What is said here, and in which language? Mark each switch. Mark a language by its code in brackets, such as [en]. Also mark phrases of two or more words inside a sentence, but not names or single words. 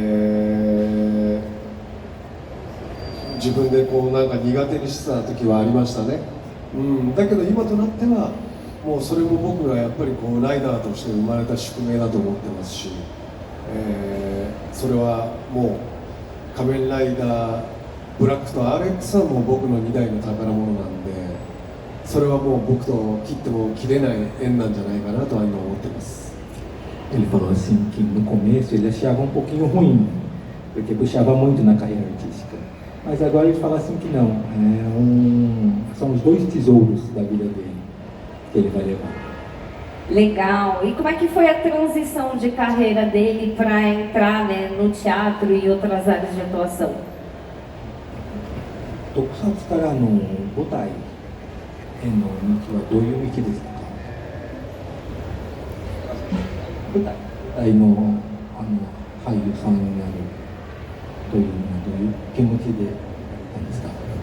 [ja] 自分でこうなんか苦手にしてた時はありましたね、だけど今となってはもうそれも僕がやっぱりこうライダーとして生まれた宿命だと思ってますし、それはもう仮面ライダーブラックと RX はもう僕の2台の宝物なんで、それはもう僕と切っても切れない縁なんじゃないかなとは今思ってます。 [pt] Ele falou assim que no começo ele achava um pouquinho ruim, porque puxava muito na carreira artística. Mas agora ele fala assim que não, são os 2 tesouros da vida dele que ele vai levar. Legal. E como é que foi a transição de carreira dele para entrar, né, no teatro e outras áreas de atuação? [ja] 特撮からの舞台への道はどういう道ですか？舞台の俳優さんになるというのはどういう気持ちでやったんですか？